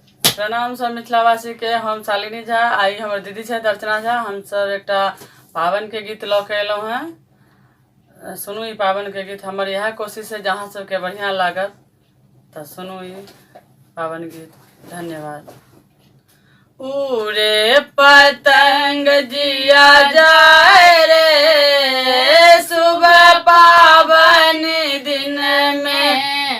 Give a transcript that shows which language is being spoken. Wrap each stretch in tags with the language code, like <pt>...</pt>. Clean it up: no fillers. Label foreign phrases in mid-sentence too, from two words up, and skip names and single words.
<mai>प्रणाम सब मिथिलावासी के। हम शालिनी झा, आई हमर दीदी है दर्शना झा। हम सब एक पावन के गीत लऽ के अयलहुँ हैं। सुनू ई पावन के गीत। हमर यह कोशिश है जहाँ सबके बढ़िया लागत तो सुनू ई पावन गीत। धन्यवाद। उड़े पतंग जिया जाए रे सुबह पावन दिन में,</mai>